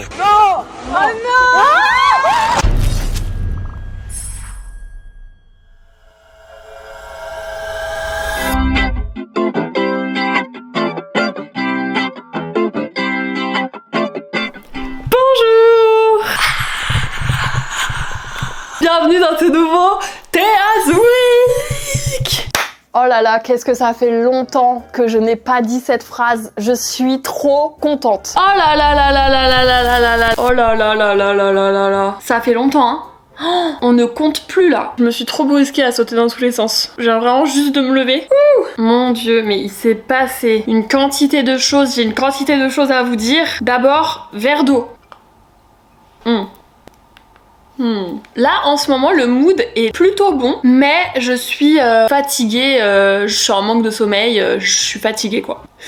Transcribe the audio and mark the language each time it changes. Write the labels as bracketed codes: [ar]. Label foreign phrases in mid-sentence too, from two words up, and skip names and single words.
[fr] Oh non. Bonjour. Bienvenue dans ce nouveau Théas Week. Oh là là, qu'est-ce que ça fait longtemps que je n'ai pas dit cette phrase. Je suis trop contente. Oh là là là là là là là là là là. Oh là là là là là là là là. Ça fait longtemps, hein. Oh, on ne compte plus là. Je me suis trop brusquée à sauter dans tous les sens. J'ai vraiment juste de me lever. Ouh. Mon Dieu, mais il s'est passé une quantité de choses. J'ai une quantité de choses à vous dire. D'abord, verre d'eau. Là en ce moment le mood est plutôt bon, mais je suis fatiguée, je suis en manque de sommeil, je suis fatiguée quoi.